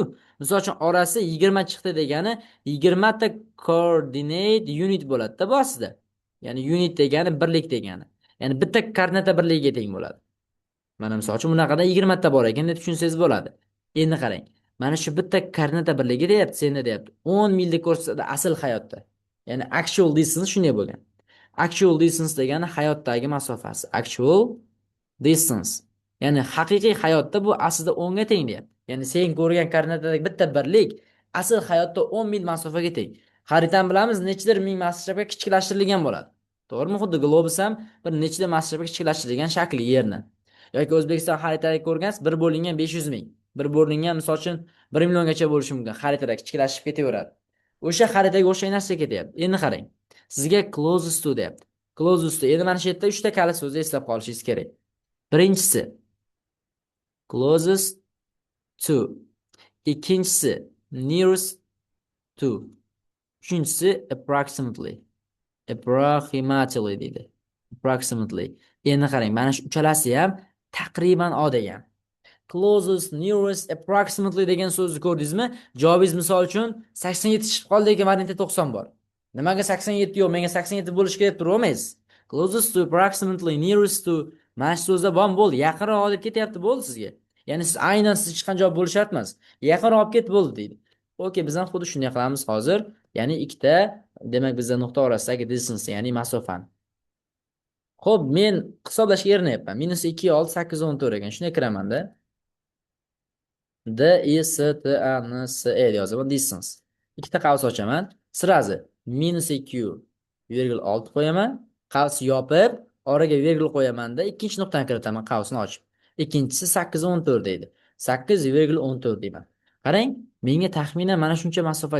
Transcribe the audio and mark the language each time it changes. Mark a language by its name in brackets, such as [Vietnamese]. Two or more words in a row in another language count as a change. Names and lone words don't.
[Uzbek] Misol uchun orasi 20 chiqdi degani 20 ta [English] coordinate unit [Uzbek] bo'ladi-da bu aslida. Ya'ni unit degani birlik degani. Ya'ni bitta koordinata birligiga teng bo'ladi. Mana misol uchun bunaqada 20 ta bor ekan deb tushunsangiz bo'ladi. Endi qarang. Mana shu bitta koordinata birligi deyapti, senda deyapti. 10 milda ko'rsatadi asl hayotda. Ya'ni [English] actual distance [Uzbek] shunday bo'lgan. [English] Actual distance [Uzbek] degani hayotdagi masofasi. [English] Actual distance. [Uzbek] Ya'ni haqiqiy hayotda bu aslida 10 ga teng deyapti. Ya'ni sen ko'rgan koordinatadagi bitta birlik asl hayotda 10 mil masofaga teng. Xaritani bilamiz, nechidir ming masofga kichiklashtirilgan bo'ladi. To'g'rimi? Xuddi globus ham bir nechidir masofga kichiklashtirilgan shakli yerni. Yoki O'zbekiston xaritasida ko'rgansiz, 1 bo'lingan 500 ming. 1 bo'lingan misol uchun 1 milliongacha bo'lishi mumkin. Xaritada kichiklashib ketaveradi. O'sha xaritaga o'xshagan narsa ketyapti. Endi qarang. Sizga [English] closest to [Uzbek] deyapti. [English] Closest to. [Uzbek] Endi mana shu yerda 3 ta kalit so'zni eslab qolishingiz kerak. [English] Birinchisi closest to. Ikkinchisi nearest to. [Uzbek] Uchinchisi approximately. Approximately deydi. Approximately. Endi qarang, mana shu uchalasi ham taqriban o degan. [English] Closest, nearest, approximately [Uzbek] degan so'zni ko'rdingizmi? Javobingiz misol uchun 87 chiqib qoldi, lekin variantda 90 bor. Nimaga 87 yo'q? Menga 87 bo'lish kerak deb turolmaysiz. [English] Closest to, approximately, nearest to [Uzbek] mana shu so'zda bom bo'ldi. Yaqinroq olib ketyapti bo'ldi sizga. Ya'ni siz aynan siz chiqqan javob bo'lish shart emas. Yaqinroq olib ket bo'ldi deydi. Okey, biz ham xuddi shunday qilamiz hozir. Ya'ni ikkita, demak bizda nuqta orasidagi distance, ya'ni masofani. Xo'p, men hisoblashga erinayapman. -2 6 814 ekan. Shunday kiraman-da. D-I-S-T-A-N-S-E deb yozaman. Distance. Ikkita qavs ochaman. Sirazi -2,6 qo'yaman. Qavs yopib, oraga virgul qo'yaman-da, ikkinchi nuqtani kiritaman qavsni ochib. Ikkinchisi 814 deydi. 8,14 deyman. Qarang, menga taxminan mana shuncha masofa.